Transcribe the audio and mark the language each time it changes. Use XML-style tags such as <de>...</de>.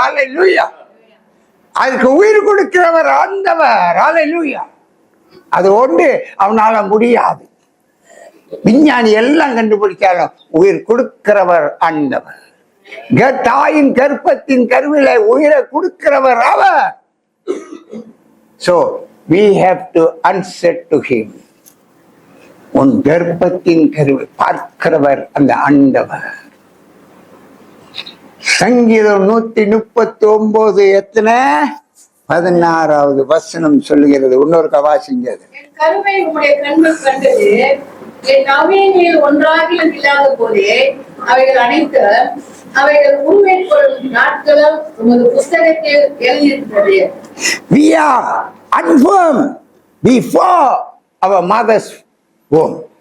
<ta>அல்லேலூயா. அதுக்கு உயிர் கொடுக்கிறவர் ஆண்டவர். அல்லேலூயா. அது ஒன்று அவனால முடியாது. விஞ்ஞானி எல்லாம் கண்டுபிடிச்சாலும் உயிர் கொடுக்கிறவர் ஆண்டவர். தாயின் கர்ப்பத்தின் கருவில உயிரை கொடுக்கிறவர் அவர்.</ta> <en>So we have to answer to him.</en> <ta>உன் கர்ப்பத்தின் கருவை பார்க்கிறவர் அந்த ஆண்டவர். சங்கீதம் 139 எத்தனை 16வது வசனம் சொல்லுகிறது. இன்னொரு கவாசிங்க. கருவை உம்முடைய கண்கள் கண்டது, என் அவையில் ஒன்றாகிலும் இல்லாத போதே அவைகள் அனைத்து அவைகள் உண்மைப்படும் நாட்களும் உமது புஸ்தகத்தில் எழுதியிருக்கிறது.</ta> <en>We are unformed before our mother's womb.</en>